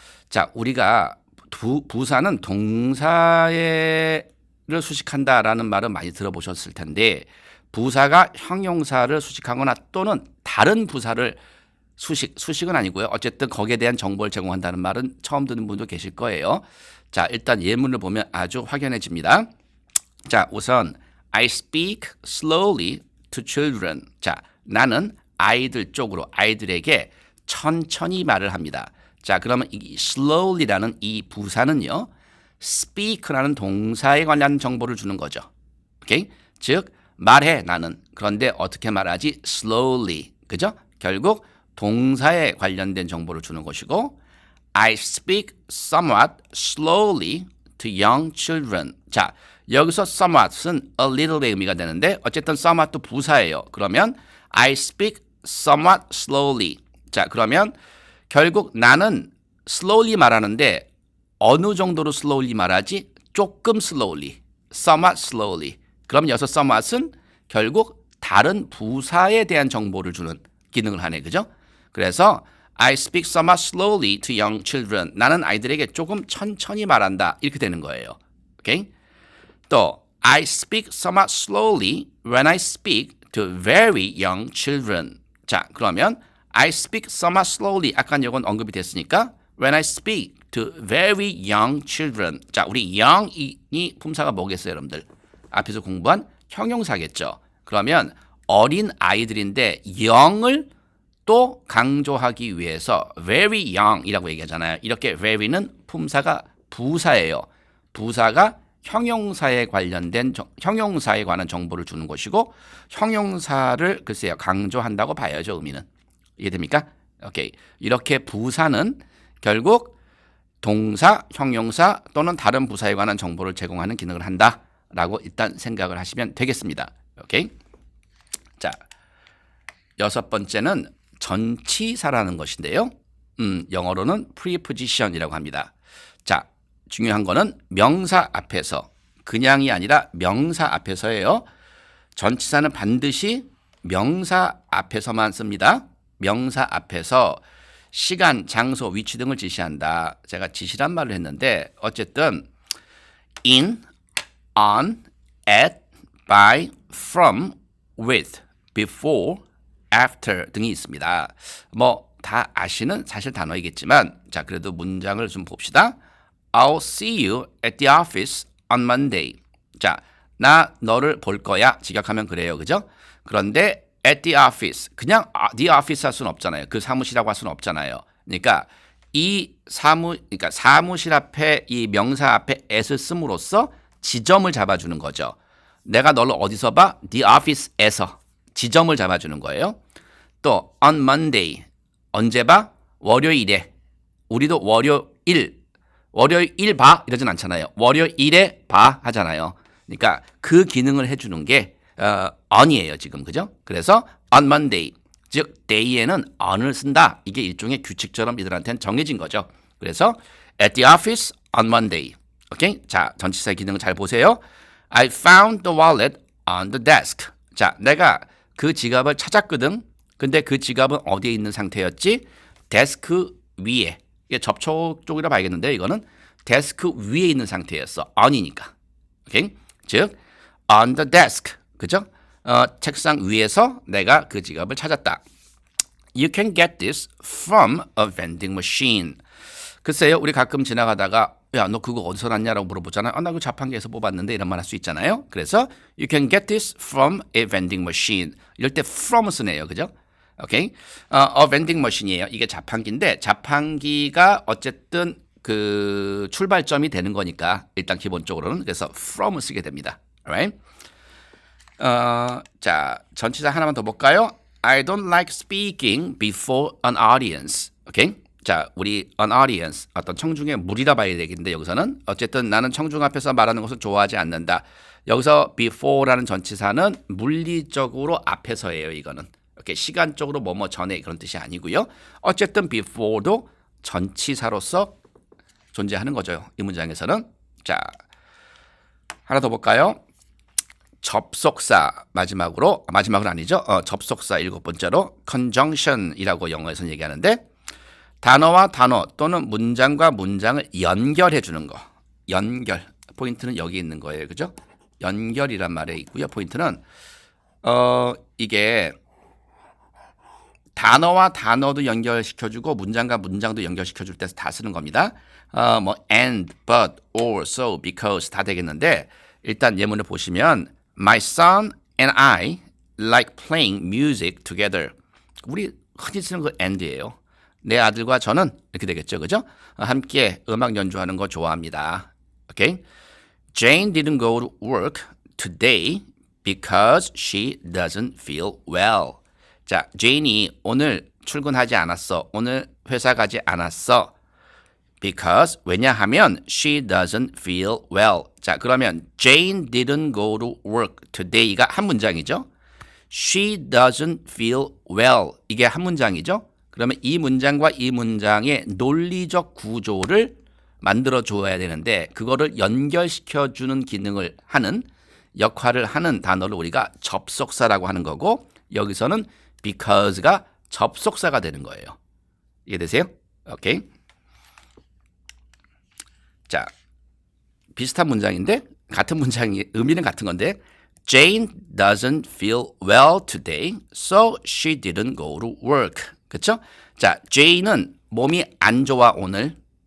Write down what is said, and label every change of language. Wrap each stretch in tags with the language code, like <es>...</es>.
<ko>자, 우리가 부사는 동사를 수식한다라는 말은 많이 들어보셨을 텐데 부사가 형용사를 수식하거나 또는 다른 부사를 수식은 아니고요. 어쨌든 거기에 대한 정보를 제공한다는 말은 처음 듣는 분도 계실 거예요. 자, 일단 예문을 보면 아주 확연해집니다. 자, 우선</ko> <en>I speak slowly to children.</en> <ko>자, 나는 아이들 쪽으로 아이들에게 천천히 말을 합니다. 자, 그러면 이 slowly라는 이 부사는요. speak라는 동사에 관한 정보를 주는 거죠. 오케이? 즉 말해 나는. 그런데 어떻게 말하지? slowly. 그죠? 결국 동사에 관련된 정보를 주는 것이고</ko> <en>I speak somewhat slowly to young children.</en> <ko>자, 여기서 somewhat은 a little의 의미가 되는데 어쨌든 somewhat도 부사예요. 그러면</ko> <en>I speak somewhat slowly.</en> <ko>자, 그러면 결국 나는 slowly 말하는데 어느 정도로 slowly 말하지? 조금</ko> <en>slowly, somewhat slowly.</en> <ko>그럼 여기서 somewhat은 결국 다른 부사에 대한 정보를 주는 기능을 하네, 그죠? 그래서</ko> <en>I speak somewhat slowly to young children.</en> <ko>나는 아이들에게 조금 천천히 말한다. 이렇게 되는 거예요. 오케이?</ko> <en>또 I speak somewhat slowly when I speak to very young children.</en> <ko>자, 그러면</ko> <en>I speak somewhat slowly.</en> <ko>아까 이건 언급이 됐으니까</ko> <en>when I speak to very young children.</en> <ko>자, 우리 young이 품사가 뭐겠어요, 여러분들? 앞에서 공부한 형용사겠죠. 그러면 어린 아이들인데 young을 또 강조하기 위해서 very young이라고 얘기하잖아요. 이렇게 very는 품사가 부사예요. 부사가 형용사에 관련된 형용사에 관한 정보를 주는 것이고 형용사를 글쎄요 강조한다고 봐야죠. 의미는 이해됩니까? 오케이. 이렇게 부사는 결국 동사, 형용사 또는 다른 부사에 관한 정보를 제공하는 기능을 한다라고 일단 생각을 하시면 되겠습니다. 오케이. 자, 여섯 번째는 전치사라는 것인데요. 영어로는 preposition이라고 합니다. 자, 중요한 거는 명사 앞에서 그냥이 아니라 명사 앞에서예요. 전치사는 반드시 명사 앞에서만 씁니다. 명사 앞에서 시간, 장소, 위치 등을 지시한다. 제가 지시란 말을 했는데 어쨌든 in, on, at, by, from, with, before, after 등이 있습니다. 뭐 다 아시는 사실 단어이겠지만 자 그래도 문장을 좀 봅시다.</ko> <en>I'll see you at the office on Monday.</en> <ko>자, 나 너를 볼 거야. 직역하면 그래요. 그죠? 그런데</ko> <en>at the office.</en> <ko>그냥 the office 할 수는 없잖아요. 그 사무실이라고 할 수는 없잖아요. 그러니까 그러니까 사무실 앞에 이 명사 앞에 at을 씀으로써 지점을 잡아주는 거죠. 내가 너를 어디서 봐? the office에서 지점을 잡아주는 거예요. 또</ko> <en>on Monday.</en> <ko>언제 봐? 월요일에. 우리도 월요일 봐 이러진 않잖아요. 월요일에 봐 하잖아요. 그러니까 그 기능을 해주는 게 on이에요 지금 그죠? 그래서</ko> <en>on Monday</en> <ko>즉 day에는 on을 쓴다. 이게 일종의 규칙처럼 이들한테는 정해진 거죠. 그래서</ko> <en>at the office on Monday,</en> <ko>오케이? 자, 전치사의 기능을 잘 보세요.</ko> <en>I found the wallet on the desk.</en> <ko>자, 내가 그 지갑을 찾았거든. 근데 그 지갑은 어디에 있는 상태였지? 데스크 위에. 이게 접촉 쪽이라 봐야겠는데 이거는 데스크 위에 있는 상태였어. on이니까. 오케이? 즉</ko> <en>on the desk.</en> <ko>그죠? 책상 위에서 내가 그 지갑을 찾았다.</ko> <en>You can get this from a vending machine.</en> <ko>글쎄요, 우리 가끔 지나가다가 야, 너 그거 어디서 났냐라고 물어보잖아요. 나 그 자판기에서 뽑았는데 이런 말 할 수 있잖아요. 그래서</ko> <en>you can get this from a vending machine.</en> <ko>이럴 때 from 쓰네요. 그죠? 오케이?</ko> <en>a vending machine이에요.</en> <ko>이게 자판기인데 자판기가 어쨌든 그 출발점이 되는 거니까 일단 기본적으로는 그래서 from을 쓰게 됩니다.</ko> <en>alright?</en> <ko>자, 전치사 하나만 더 볼까요?</ko> <en>I don't like speaking before an audience.</en> <ko>오케이? 자, 우리 an audience, 어떤 청중의 무리라 봐야 되겠는데 여기서는 어쨌든 나는 청중 앞에서 말하는 것을 좋아하지 않는다. 여기서 before라는 전치사는 물리적으로 앞에서예요. 이거는 이렇게 시간적으로 뭐뭐 전에 그런 뜻이 아니고요. 어쨌든 before도 전치사로서 존재하는 거죠. 이 문장에서는. 자, 하나 더 볼까요? 접속사 마지막으로 아니죠. 접속사 일곱 번째로 conjunction이라고 영어에서는 얘기하는데 단어와 단어 또는 문장과 문장을 연결해 주는 거. 연결. 포인트는 여기 있는 거예요. 그죠? 연결이란 말에 있고요. 포인트는 이게 단어와 단어도 연결시켜 주고 문장과 문장도 연결시켜 줄 때 다 쓰는 겁니다.</ko> <en>뭐 and, but, or, so, because</en> <ko>다 되겠는데 일단 예문을 보시면</ko> <en>My son and I like playing music together.</en> <ko>우리 흔히 쓰는 그 and예요. 내 아들과 저는 이렇게 되겠죠. 그죠? 함께 음악 연주하는 거 좋아합니다. 오케이?</ko> <en>Jane didn't go to work today because she doesn't feel well.</en> <ko>자, 제인이 오늘 출근하지 않았어. 오늘 회사 가지 않았어.</ko> <en>Because</en> <ko>왜냐하면</ko> <en>she doesn't feel well.</en> <ko>자, 그러면</ko> <en>Jane didn't go to work today가</en> <ko>한 문장이죠.</ko> <en>She doesn't feel well.</en> <ko>이게 한 문장이죠. 그러면 이 문장과 이 문장의 논리적 구조를 만들어 줘야 되는데 그거를 연결시켜 주는 기능을 하는 역할을 하는 단어를 우리가 접속사라고 하는 거고 여기서는 because가 접속사가 되는 거예요. 이해되세요? 오케이. 자, 비슷한 문장인데 같은 문장이 의미는 같은 건데</ko> <en>Jane doesn't feel well today, so she didn't go to work.</en> <ko>그렇죠? 자, Jane은 몸이 안 좋아 오늘.</ko>